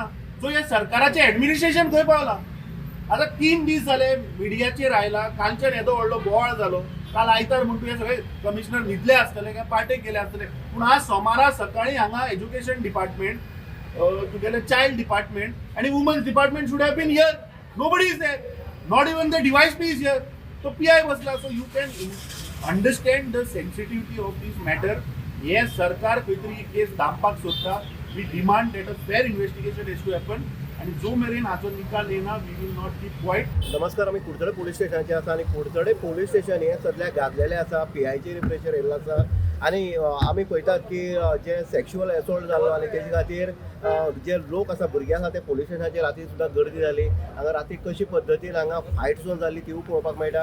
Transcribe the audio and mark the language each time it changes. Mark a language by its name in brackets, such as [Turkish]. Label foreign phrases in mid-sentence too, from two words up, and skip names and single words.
[Konkani] सो हे सरकाराचें एडमिनिस्ट्रेशन खंय पावलां. आता 3 दीस झाले मिडियाचेर आयला. कालच्यान येदो व्हडलो बोवाळ जालो. काल आयतार म्हणून हे सगळे कमिशनर न्हिदले आसतले काय पार्टेक गेले आसतले. पूण आज सोमारा सकाळी हांगा [English] education department, तुगेले child department [Konkani] आणि [English] women's department should have been here. Nobody is there. Not even the DySP is here. [Konkani] तो PI बसला. [English] So you can understand the sensitivity of this matter. [Konkani] हे सरकार खंय तरी ही केस दामपाक सोदता. [English] We demand that a fair investigation has to happen. [Konkani] आणि जो मेरेन हाचो निकाल येना [English] we will not keep quiet. [Konkani] नमस्कार, आम्ही कुडचडे पोलीस स्टेशनाचे आसा आणि कुडचडे पोलीस स्टेशन हे सध्या गाजलेले आसा. PIचेर प्रेशर येयल्लो आसा आणि आमी पळयतात की जे [English] sexual assault [Konkani] जालो आणि तेजे खातीर जे लोक आसा, भुरगे आसा, ते पोलीस स्टेशनाचेर राती सुद्दां गर्दी जाली. हांगा राती कशी पद्दतीन हांगा फायट सुद्दां जाली तीवूय पळोवपाक मेळटा.